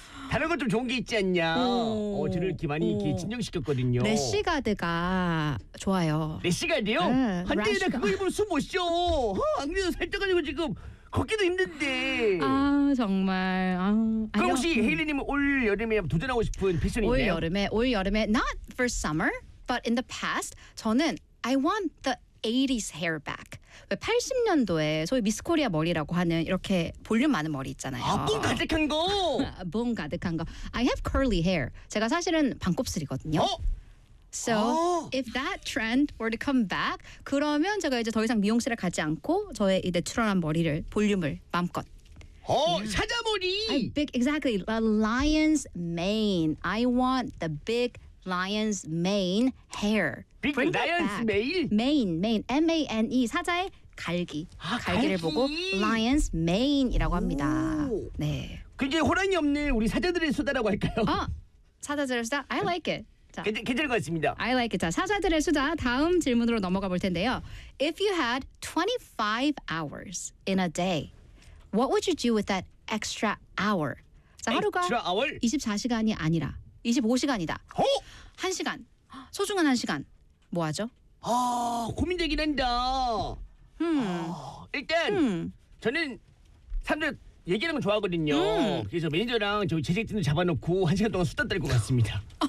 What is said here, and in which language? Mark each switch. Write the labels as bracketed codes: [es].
[ko] 다른 건 좀 좋은 게 있지 않냐. 어, 저를 이렇게 많이 이렇게 진정시켰거든요. 래쉬가드가 좋아요. 래쉬가드요? 한때 내가 그거 입으면 숨 못 쉬어. 어, 안 그래도 살쪄가지고 지금 걷기도 힘든데. 아, 정말. 아, 그럼 혹시 헤일리님 올 여름에 도전하고 싶은 패션이 있나요? 올 여름에, [en] not for summer. But in the past, [ko] 저는 [en] I want the 80s hair back. [ko] 80년도에 소위 미스 코리아 머리라고 하는 이렇게 볼륨 많은 머리 있잖아요. 아, 뿜 가득한 거! 뿜 가득한 거. [en] I have curly hair. [ko] 제가 사실은 반곱슬이거든요. 어? [en] If that trend were to come back, [ko] 그러면 제가 이제 더 이상 미용실에 가지 않고 저의 이 내추럴한 머리를, 볼륨을 마음껏. 어, 사자머리! [en] Exactly. A lion's mane. I want the big lion's mane hair. Big Bring lion's mane? Mane. M-A-N-E. [ko] 사자의 갈기. 아, 갈기를 갈기. 보고 lion's mane이라고 합니다. 네. 굉장히 호랑이 없는 우리 사자들의 수다라고 할까요? 어, 사자들의 수다? [en] I like it. [ko] 자, 괜찮은 것 같습니다. [en] I like it. [ko] 자, 사자들의 수다 다음 질문으로 넘어가 볼 텐데요. [en] If you had 25 hours in a day, what would you do with that extra hour? [ko] 자, 하루가 [en] extra hour? [ko] 24시간이 아니라 25시간이다. 어? 1시간. 소중한 1시간. 뭐 하죠? 아, 고민되긴 한다. 아, 일단 저는 사람들 얘기하는 거 좋아하거든요. 그래서 매니저랑 저 제작진도 잡아놓고 1시간 동안 수다 떨 것 같습니다.